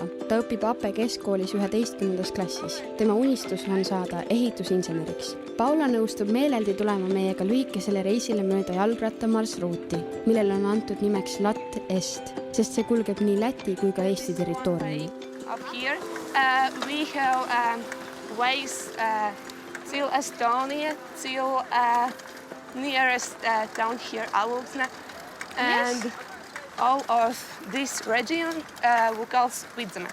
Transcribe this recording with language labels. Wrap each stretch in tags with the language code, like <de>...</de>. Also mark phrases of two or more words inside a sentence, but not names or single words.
<et>Ta õpib Ape keskkoolis 11. klassis. Tema unistus on saada ehitusinseneriks. Paula nõustub meeleldi tulema meiega lühikesele reisile mööda jalgrattamarsruuti, millele on antud nimeks Lat Est, sest see kulgeb nii Läti kui ka Eesti territooriumil.</et> <en>Up here we have ways till Estonia, till nearest town here, Aluksne. And yes. All of this region we call Vidzeme.</en>